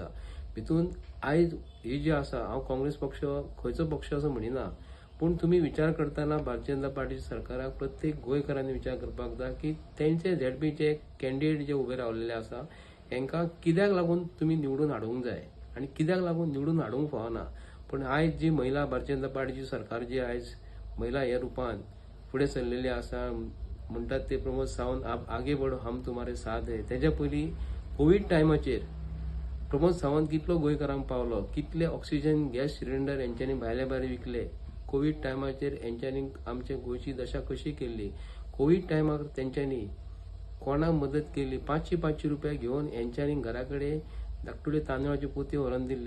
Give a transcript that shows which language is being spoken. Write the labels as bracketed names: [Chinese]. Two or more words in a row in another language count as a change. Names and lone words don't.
[Konkani] भितून आयज ही जी आसा, हांव काँग्रेस पक्ष खंयचो पक्ष असो म्हणिना, पूण तुमी विचार करतना भारतीय जनता पार्टीच्या सरकाराक प्रत्येक गोंयकारांनी विचार करपाक जाय की तेंचे झेडपीचे कॅन्डिडेट जे उबे रावलेले आसा हांकां कित्याक लागून तुमी निवडून हाडूंक जाय आनी कित्याक लागून निवडून हाडूंक फावना. पण आयज जी महिला भारतीय जनता पार्टीची सरकार जी आयज महिला ह्या रुपान फुडें सरलेली आसा, म्हणटात ते प्रमोद सावंत [Hindi] आप आगे बढो हम तुम्हारे साथ है. [Konkani] तेच्या पयलीं कोविड टायमाचेर प्रमोद सावंत कितलो गोंयकारांक पावलो, कितले [English] oxygen gas cylinder [Konkani] हेंच्यांनी भायल्या भायर विकले. कोविड टायमाचेर हेंच्यांनी आमच्या गोंयची दशा कशी केल्ली. कोविड टायमार तेंच्यांनी कोणाक मदत केली. 500 रुपया घेवन हेंच्यांनी घरा कडेन धाकटुले तांदळाचे पोते व्हरून दिल्ले.